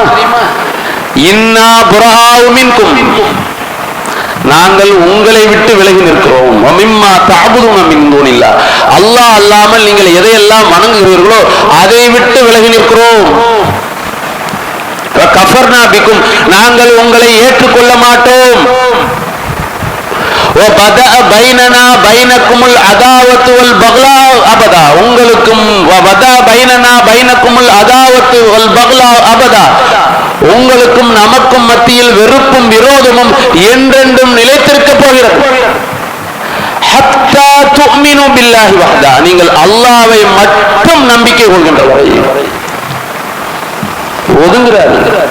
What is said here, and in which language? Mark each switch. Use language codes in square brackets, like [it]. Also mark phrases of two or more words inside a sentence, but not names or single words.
[ar] إنا برآء منكم, [ta] நாங்கள் உங்களை விட்டு விலகி நிற்கிறோம். [ar] ومما تعبدون من دون الله, [ta] அல்லாஹ் அல்லாமல் நீங்கள் எதையெல்லாம் வணங்குகிறீர்களோ அதை விட்டு விலகி நிற்கிறோம். [ar] كفرنا بكم, [ta] நாங்கள் உங்களை ஏற்றுக்கொள்ள மாட்டோம். [ar] وبدأ بيننا بينكم العداوة والبغضاء أبدا, உங்களுக்கும் وبدأ بيننا بينكم العداوة والبغضاء أبدا, [ta] உங்களுக்கும் நமக்கும் மத்தியில் வெறுப்பும் விரோதமும் என்றென்றும் நிலைத்திருக்க போகிறது. [ar] حتى تؤمنوا بالله وحده, [ta] நீங்கள் அல்லாஹ்வை மட்டும் நம்பிக்கை கொள்கின்ற வரை ஒதுங்குறாரு.